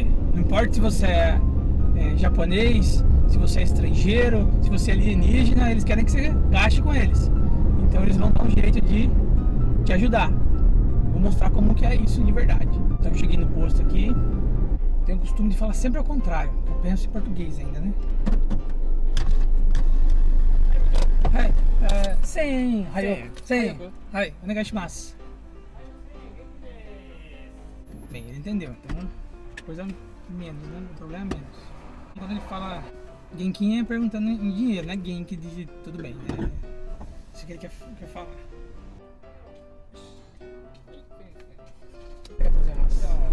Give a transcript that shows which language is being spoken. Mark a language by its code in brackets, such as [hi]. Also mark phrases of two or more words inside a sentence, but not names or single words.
[pt] Não importa se você é japonês, se você é estrangeiro, se você é alienígena, eles querem que você gaste com eles. Então eles vão dar um jeito de te ajudar. Vou mostrar como que é isso de verdade. Então eu cheguei no posto aqui. Tenho o costume de falar sempre ao contrário. Eu penso em português ainda, né? [ja] 1000 円、1000円、はい、お願いします。 [pt] Bem, ele entendeu, então coisa menos, né? O problema é menos. Quando ele fala Genkin é perguntando em dinheiro, né? Genki de tudo bem, né? Isso que ele quer falar. Quer fazer massa?